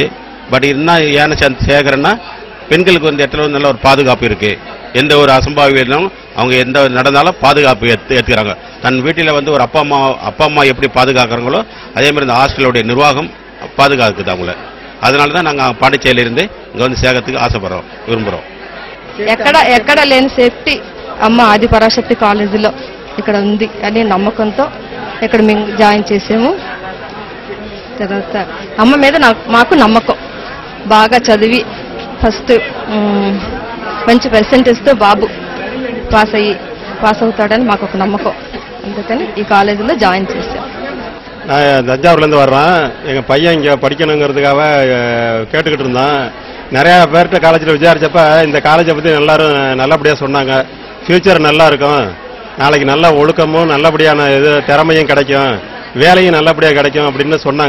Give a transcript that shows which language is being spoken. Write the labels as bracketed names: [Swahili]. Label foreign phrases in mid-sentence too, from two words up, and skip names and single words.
[Tamil] பட் இன்னும் ஏன்னு சேர்க்குறேன்னா பெண்களுக்கு வந்து இடத்துல நல்ல ஒரு பாதுகாப்பு இருக்கு. எந்த ஒரு அசம்பாவிதம் அவங்க எந்த நடந்தாலும் பாதுகாப்பு ஏற்றுக்கிறாங்க. தன் வீட்டில் வந்து ஒரு அப்பா அம்மா எப்படி பாதுகாக்கிறாங்களோ அதே மாதிரி இந்த ஹாஸ்டலுடைய நிர்வாகம் பாதுகாக்குது அவங்கள. அதனால தான் நாங்கள் பாண்டிச்சேரியிலிருந்து இங்கே வந்து சேர்க்கறதுக்கு விரும்புகிறோம். [Telugu] ఎక్కడ లేని సేఫ్టీ అమ్మ ఆదిపరాశక్తి కాలేజీలో ఇక్కడ ఉంది అని నమ్మకంతో ఇక్కడ మేము జాయిన్ చేసాము. తర్వాత అమ్మ మీద మాకు నమ్మకం. బాగా చదివి ఫస్ట్ మంచి పర్సెంటేజ్తో బాబు పాస్ అవుతాడని మాకు ఒక నమ్మకం. అందుకని ఈ కాలేజీలో జాయిన్ చేశాం. [Tamil] நான் தஞ்சாவூர்லேருந்து வர்றேன். எங்கள் பையன் இங்கே படிக்கணுங்கிறதுக்காக கேட்டுக்கிட்டு இருந்தான். நிறையா பேர்கிட்ட காலேஜில் விசாரிச்சப்ப இந்த காலேஜை பற்றி எல்லாரும் நல்லபடியாக சொன்னாங்க. ஃப்யூச்சர் நல்லா இருக்கும், நாளைக்கு நல்ல ஒழுக்கமும் நல்லபடியான இது திறமையும் கிடைக்கும், வேலையும் நல்லபடியாக கிடைக்கும் அப்படின்னு சொன்னாங்க.